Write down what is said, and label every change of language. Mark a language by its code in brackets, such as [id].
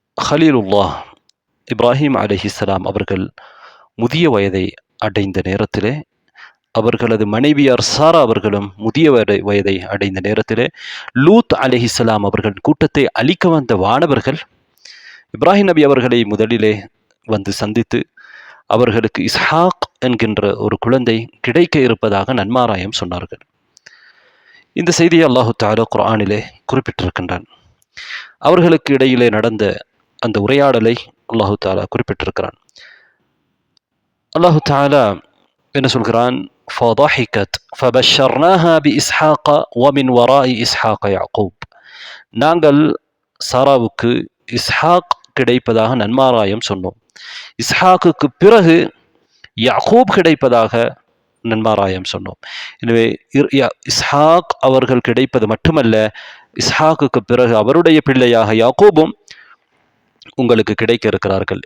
[ta] ஹலீலுல்லாஹ் இப்ராஹிம் அலைஹிஸ்ஸலாம் அவர்கள் முதிய வயதை அடைந்த நேரத்திலே, அவர்களது மனைவியார் சாரா அவர்களும் முதிய வயதை அடைந்த நேரத்திலே, லூத் அலைஹிஸ்ஸலாம் அவர்கள் கூட்டத்தை அழிக்க வந்த வானவர்கள் இப்ராஹிம் நபி அவர்களை முதலிலே வந்து சந்தித்து அவர்களுக்கு இஸ்ஹாக் என்கின்ற ஒரு குழந்தை கிடைக்க இருப்பதாக நன்மாராயம் சொன்னார்கள். இந்த செய்தியை அல்லாஹு தஆலா குர்ஆனிலே குறிப்பிட்டிருக்கின்றான். அவர்களுக்கு இடையிலே நடந்த அந்த உரையாடலை அல்லாஹு தஆலா குறிப்பிட்டிருக்கிறான். அல்லாஹு தஆலா என்ன சொல்கிறான்? [ar] فضحكت فبشرناها بإسحاق ومن وراء إسحاق يعقوب. [ta] நாங்கள் சாராவுக்கு இஸ்ஹாக் கிடைப்பதாக நன்மாராயம் சொன்னோம். இஸ்ஹாக்குக்கு பிறகு யாக்கூப் கிடைப்பதாக நன்மாராயம் சொன்னோம். எனவே இஸ்ஹாக் அவர்கள் கிடைப்பது மட்டுமல்ல, இஸ்ஹாக்குக்கு பிறகு அவருடைய பிள்ளையாக யாக்கூபும் உங்களுக்கு கிடைக்க இருக்கிறார்கள்.